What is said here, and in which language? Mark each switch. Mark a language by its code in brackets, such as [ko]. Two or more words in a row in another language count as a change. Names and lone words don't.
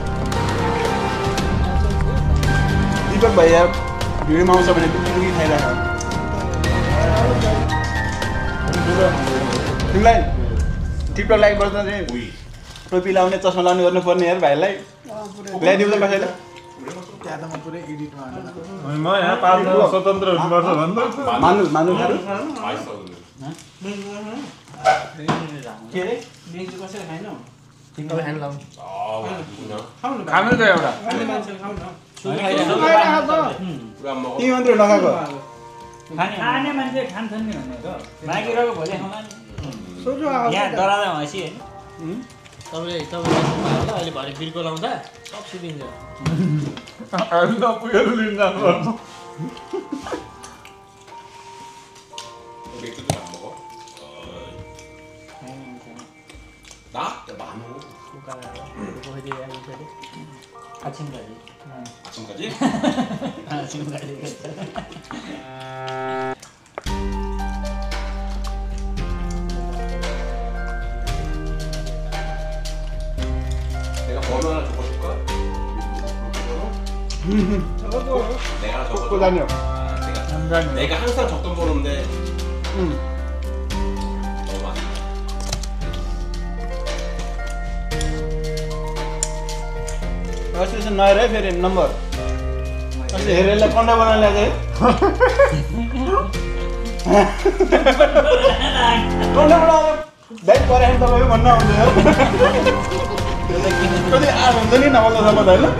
[ne] दीपक भैया भिडियोमा आउँछ भने टुकी खाइरहेको तिमीलाई टिकटक लाइक गर्दा चाहिँ टोपी लाउने चस्मा लाउने गर्नुपर्ने यार भाइलाई ल्याइदिउँ त कसैले म यहाँ पाल्न स्वतन्त्र हुनुपर्छ भन्दा मान्नु मान्नु [ko] 맛있어 [ne] के अरे खानु त एउटा [ko] 우리 안 먹어? [ne] तिमी मात्रै नखाएको खाने मान्छे खान्छन् नि भनेको मागिरहेको भोलि खाउँला नि यहाँ डराँदा हँसी होइन तपाईँले अहिले भरे बिर्को लाउँदा सब सिद्धिन्छ हामी त पुगेर लिन जानुपर्छ [ko] 맥주도 안 먹어? 나? 나 안 먹어. 아침까지 아침까지? 아침까지 내가 번호 하나 적어줄까? 내가 하나 적어줘. 또 다녀 내가 항상 적던 번호인데 너무 많아. [ne] अस्ति चाहिँ नहेर है फेरि नम्बर अस्ति हेरेर कन्डा बनाएर ल्याएको कन्डा बनाएर ब्याग परेर तपाईँको भन्न आउँदैन कति आठ हुन्छ नि नबल्दासम्म त होइन